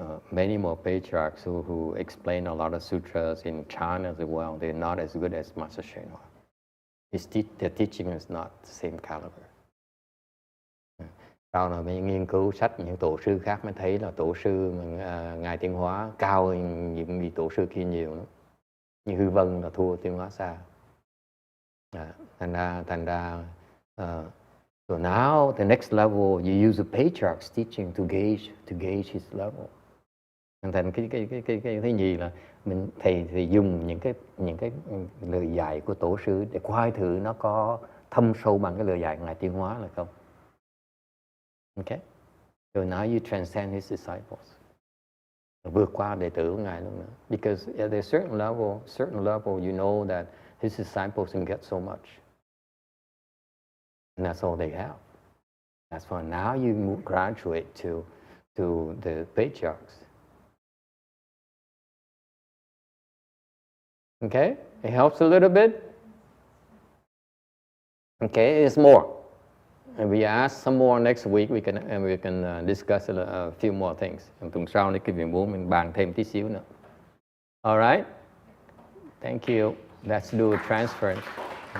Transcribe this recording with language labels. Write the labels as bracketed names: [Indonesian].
[English] Many more patriarchs who explain a lot of sutras in China as well, they're not as good as Master Hsuan Hua. Their teaching is not the same caliber. [Vietnamese] Sau này mới nghiên cứu sách những tổ sư khác mới thấy là tổ sư Ngài Tiến Hóa cao hơn những vị tổ sư kia nhiều nữa. Như Hư Vân là thua Tiến Hóa xa. Thành ra [English] so now the next level you use the patriarch's teaching to gauge his level. [Vietnamese] Thành cái thứ nhì là thầy dùng những cái lời dạy của tổ sư để coi thử nó có thâm sâu bằng cái lời dạy Ngài Tiến Hóa là không. [English] Okay? So now you transcend his disciples. [Vietnamese] Vượt qua đệ tử của Ngài luôn nữa. [English] Because at a certain level you know that his disciples can get so much. And that's all they have. That's why now you graduate to the patriarchs. Okay? It helps a little bit. Okay, there's more. And we ask some more next week. We can discuss a few more things. [Vietnamese] Tuần sau này cái việc muốn mình bàn thêm tí xíu nữa. [English] All right? Thank you. Let's do a transference.